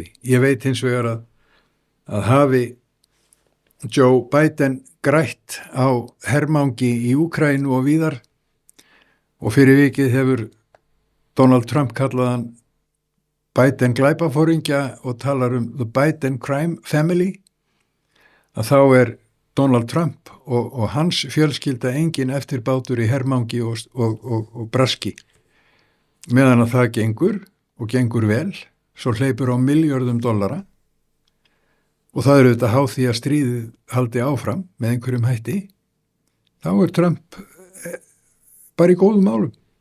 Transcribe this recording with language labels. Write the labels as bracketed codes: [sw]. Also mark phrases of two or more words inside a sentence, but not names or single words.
[is] Ég veit hins vegar að hafi Joe Biden grætt á hermangi í Úkraínu og víðar og fyrir vikið hefur Donald Trump kallaðan Biden glæpaforingja og talar [en] the Biden crime family, [is] að þá Donald Trump og hans fjölskylda engin eftirbátur í hermangi og braski. Meðan að það gengur vel, svo hleypur á $milljörðum og það auðvitað háð því að stríðið haldi áfram með einhverjum hætti, þá Trump bara í góðum málum.